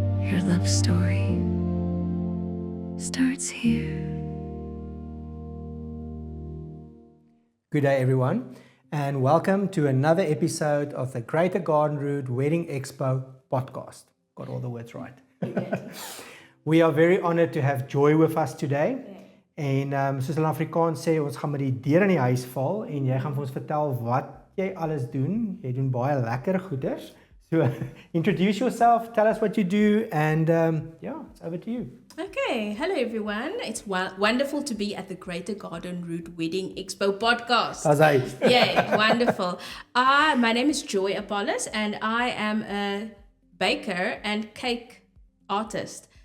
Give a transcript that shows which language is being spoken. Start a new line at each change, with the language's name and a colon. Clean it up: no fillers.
English: Your love story starts here. Good day, everyone, and welcome to another episode of the Greater Garden Route Wedding Expo podcast. Got all the words right. We are very honored to have Joy with us today.
Afrikaans: En soos hulle in Afrikaans sê, ons gaan met die deur in die huis val en jy gaan vir ons vertel wat jy alles doen. Jy doen baie lekker goeders.
English: So introduce yourself, tell us what you do, and it's over to you. Okay, hello everyone. It's wonderful to be at the Greater Garden Route Wedding Expo podcast. Yeah, wonderful. My name is Joy Apollis and I am a baker and cake artist.